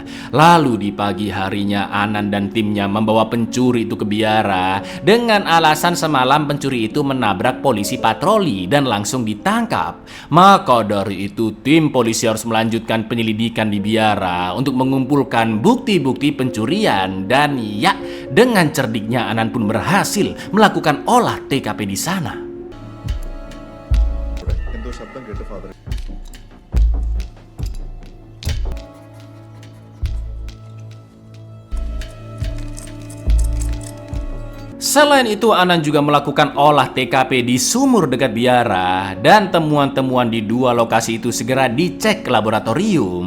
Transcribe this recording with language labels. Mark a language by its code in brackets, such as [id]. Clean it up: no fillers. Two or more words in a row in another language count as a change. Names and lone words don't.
[id] Lalu di pagi harinya Anan dan timnya membawa pencuri itu ke biara dengan alasan semalam pencuri itu menabrak polisi patroli dan langsung ditangkap. Maka dari itu tim polisi harus melanjutkan penyelidikan di biara untuk mengumpulkan bukti-bukti pencurian. Dan ya, dengan cerdiknya Anan pun berhasil melakukan olah TKP di sana. [ml] എന്തോ ശബ്ദം കേട്ട് ഫാദർ. [id] Selain itu, Anan juga melakukan olah TKP di sumur dekat biara dan temuan-temuan di 2 lokasi itu segera dicek ke laboratorium.